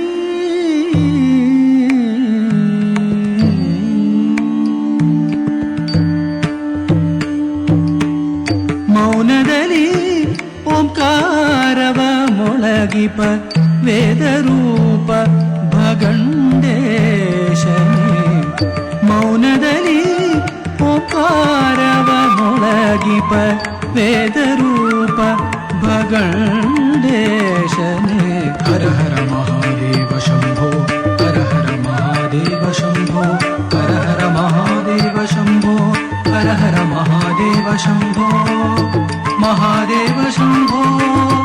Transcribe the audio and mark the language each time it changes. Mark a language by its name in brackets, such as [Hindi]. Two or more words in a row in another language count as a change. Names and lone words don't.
[Kannada] ಮೌನದಲ್ಲಿ ಓಂಕಾರವ ಮೊಳಗಿಪ ವೇದರೂಪ ಭಗಂಡೇಶನೇ ಮೌನದಲ್ಲಿ ಓಂಕಾರವ ಮೊಳಗಿಪ ವೇದರೂಪ [Sanskrit] ಭಗಂಡೇಶನೇ ಹರ ಹರ ಮಹಾದೇವ ಶಂಭೋ ಹರ ಹರ ಮಹಾದೇವ ಶಂಭೋ ಹರ ಹರ ಮಹಾದೇವ ಶಂಭೋ ಹರ ಹರ ಮಹಾದೇವ ಶಂಭೋ ಮಹಾದೇವ ಶಂಭೋ